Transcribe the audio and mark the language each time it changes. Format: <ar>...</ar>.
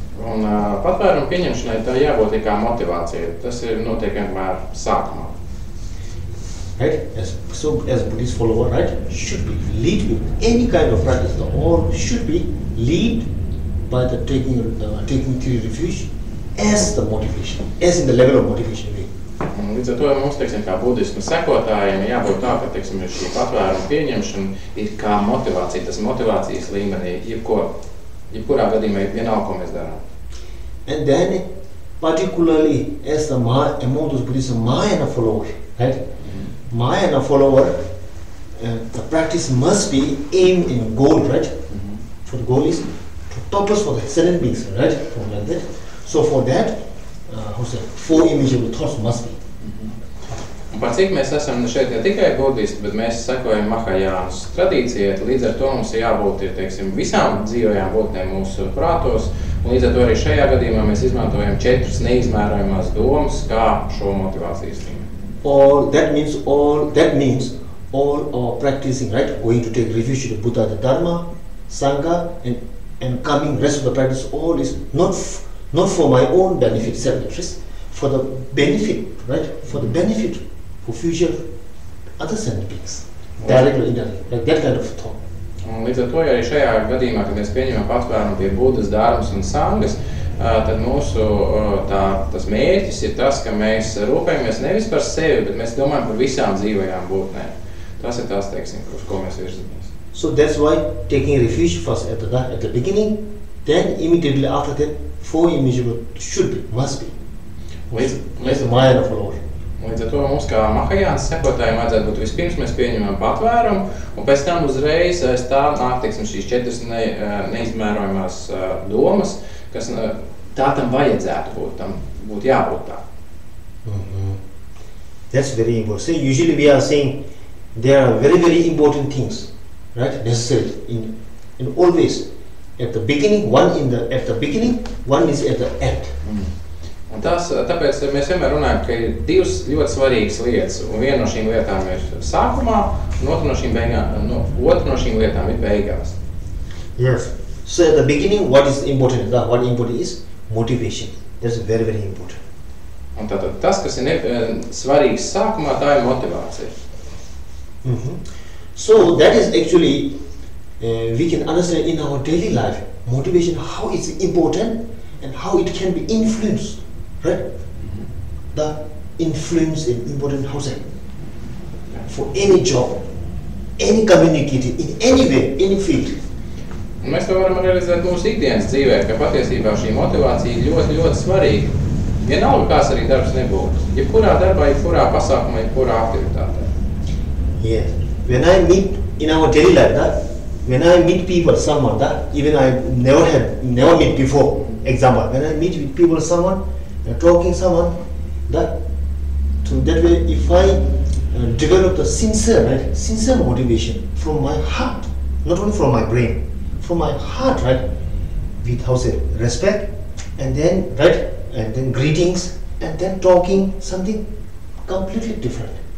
<lv>Un patvērumu pieņemšanai tā jābūt kā motivācija. Tas ir notiek vienmēr sākumā.</lv> <en>Right? As Buddhist follower, right? Should be lead with any kind of practice. All should be lead by the taking refuge as the motivation, as in the level of motivation.</en> <lv>Un līdz ar to mums, teiksim, kā budismu sekotājiem jābūt tā, ka, teiksim, šī patvērumu pieņemšana ir kā motivācija, tas motivācijas līmenī, jebkurā gadījumā vienalga, ko mēs darām.</lv> <en>And then, particularly as among those Buddhist Mahayana followers, right? Mahayana follower, the practice must be aim and goal, right? For the goal is to purpose for the excellent beings, right? From like that. So for that, four immeasurable thoughts must be.</en> <lv>Par cik mēs esam šeit ne tikai budisti, bet mēs sekojam Mahajānas tradīcijai, līdz ar to mums jābūt, teiksim, visām dzīvajām būtnēm mūsu prātos, un līdz ar to arī šajā gadījumā mēs izmantojam 4 neizmērojamās domas kā šo motivācijas līmeni.</lv> <en>That means all our practicing, right, going to take refuge to the Buddha, the Dharma, Sangha, and coming rest of the practice, all is not for my own benefit, self-interest, for the benefit, right, for the benefit for future other sentient beings, directly or indirectly, like that kind of thought.</en> <lv>Un līdz ar to, ja arī šajā gadījumā, kad mēs pieņemam patvērumu pie Budas, Dharmas un Sangas, tad mūsu tas mērķis ir tas, ka mēs rūpējamies nevis par sevi, bet mēs domājam par visām dzīvajām būtnēm. Tas ir tās, teiksim, uz ko mēs virzamies.</lv> <en>So that's why taking refuge first at the beginning, then immediately after that, 4 immeasurable should be, must be. As the Mahayana follower.</en> <lv>Līdz ar to mums kā Mahajānas sekotājiem vajadzētu būt vispirms mēs pieņemam patvērumu, un pēc tam uzreiz aiz tā nāk, teiksim, šīs 4 neizmērojamās domas, kas tā tam vajadzētu būt, tam būtu jābūt tā.</lv> <en>That's very important. So usually we are saying there are very, very important things right? Necessary in always at the beginning, one at the beginning, one is at the end.</en> <lv>Un tāpēc mēs vienmēr runājam, ka ir divas ļoti svarīgas lietas, un viena no šīm lietām ir sākumā, un otra no šīm lietām ir beigās.</lv> <en>Yes. So at the beginning, what is important? What important is motivation. That's very, very important.</en> <lv>Un tātad tas, kas ir svarīgs sākumā, tā ir motivācija.</lv> <en>So that is actually we can understand in our daily life motivation, how it's important and how it can be influenced, right? The influence is important, how say, for any job, any communicating, in any way, any field.</en> <lv>Un mēs to varam realizēt mūsu ikdienas dzīvē, ka patiesībā šī motivācija ir ļoti, ļoti svarīga. Vienalga, kāds arī darbs nebūtu. Jebkurā darbā, jebkurā pasākumā, jebkurā aktivitātē.</lv> <en>Yeah. When I meet in our daily life, when I meet people, someone, even I never meet before. Example, when I meet with people, someone, talking someone, so that way, if I develop the sincere motivation from my heart, not only from my brain, from my heart, right, with respect, and then and then greetings, and then talking something completely different.</en>